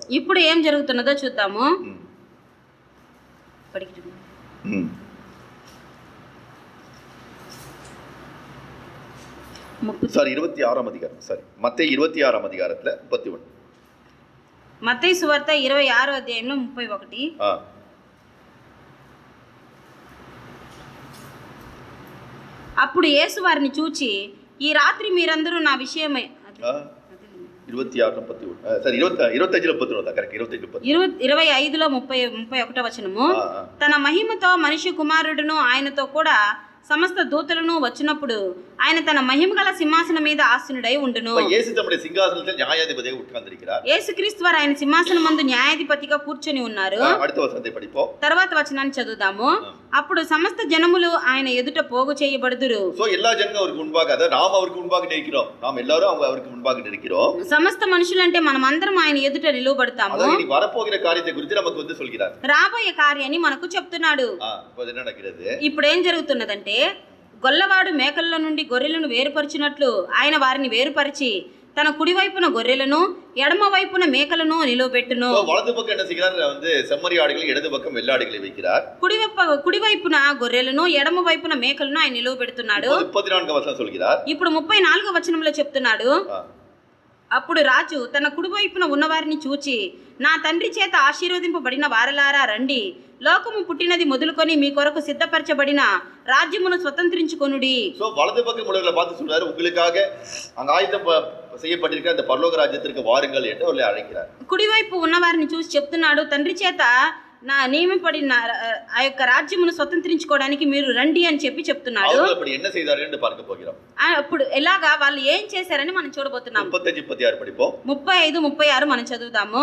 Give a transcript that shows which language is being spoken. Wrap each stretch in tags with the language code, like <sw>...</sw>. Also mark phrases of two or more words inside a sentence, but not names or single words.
<te>ఇప్పుడు ఏం జరుగుతున్నదో చూద్దాము.</te> <ta>சாரி 26ஆம் அதிகாரம், சாரி மத்தேயு 26ஆம் அதிகாரத்துல 31.</ta> <te>మత్తయి సువార్త 26వ అధ్యాయంలో 31. అప్పుడు యేసు వారిని చూచి, ఈ రాత్రి మీరందరూ నా విషయమై 26:31, సారీ 25:31, కరెక్ట్, 25లో 31వ వచనము. తన మహిమతో మనిషి కుమారుడును ఆయనతో కూడా సమస్త దూతలను వచ్చినప్పుడు ఆయన తన మహిమగల సింహాసనం మీద ఆసీనుడై ఉండును.</te> <ta>இயேசு தம்முடைய சிம்மாசனத்தில் நியாயாதிபதியாக உட்கார்ந்திருக்கிறார்.</ta> <te>యేసుక్రీస్తు వారు ఆయన సింహాసనం మందు న్యాయాధిపతిగా కూర్చొని ఉన్నారు.</te> <ta>அடுத்த வசனத்தை படிப்போம்.</ta> <te>తర్వాత వచనాన్ని చదువుదాము. అప్పుడు సమస్త జనములు ఆయన ఎదుట పోగు చేయబడుదురు.</te> <ta>சோ எல்லா ஜனங்களும் அவருக்கு முன்பாக, அதாவது நாம் அவருக்கு முன்பாக நிற்கிறோம். நாம் எல்லாரும் அவருக்கு முன்பாக நிற்கிறோம்.</ta> <te>సమస్త మనుషులంటే మనం అందరం ఆయన ఎదుట నిలువబడతాము.</te> <ta>அதாவது இனி வரப்போகிற காரியத்தை குறித்து நமக்கு வந்து சொல்கிறார்.</ta> <te>రాబోయే కార్యాన్ని మనకు చెప్తున్నాడు.</te> <ta>இப்போது என்ன நடக்கிறது?</ta> <te>ఇప్పుడు ఏం జరుగుతున్నదంటే, గొల్లవాడు మేకల్లో నుండి గొర్రెలను వేరుపరిచినట్లు ఆయన వారిని వేరుపరిచి తన కుడివైపున గొర్రెలను ఎడమ వైపున మేకలను నిలవబెట్టును.</te> <ta>வலது பக்கம் என்ன செய்கிறார்? வந்து செம்மறி ஆடுகளை, இடது பக்கம் வெள்ளாடுகளை வைக்கிறார்.</ta> <te>కుడివైపున గొర్రెలను ఎడమ వైపున మేకలను ఆయన నిలవబెడుతున్నాడు. 34వ వచనం சொல்கிறார். ఇప్పుడు 34వ వచనంలో చెప్తున్నాడు, అప్పుడు రాజు తన కుడివైపున ఉన్నవారిని చూచి, నా తండ్రి చేత ఆశీర్వదింపబడిన వారలారా రండి, లోకము పుట్టినది మొదలుకొని మీ కొరకు సిద్ధపరచబడిన రాజ్యమును స్వతంత్రించుకొనుడి.</te> <ta>சோ வலது பக்கம் உள்ளவர்களை பார்த்து சொல்றாரு, உங்களுக்காக அங்க ஆயத்தம் செய்யப்பட்டிருக்கிற அந்த பரலோக ராஜ்யத்திற்கு வாருங்கள் என்று அவர்களை அழைக்கிறார்.</ta> <te>కుడివైపు ఉన్నవారిని చూసి చెప్తున్నాడు, తండ్రి చేత నా నియమింపబడిన ఆ యొక్క రాజ్యమును స్వతంత్రించుకోవడానికి మీరు రండి అని చెప్తున్నాడు.</te> <ta>அப்படி என்ன செய்தார்கள் என்று பார்க்க போகிறோம்.</ta> <te>అప్పుడు ఎలాగా వాళ్ళు ఏం చేశారని మనం చూడబోతున్నాం.</te> <ta>35-36 படிப்போம்.</ta> <te>35-36 మనం చదువుదాము.</te>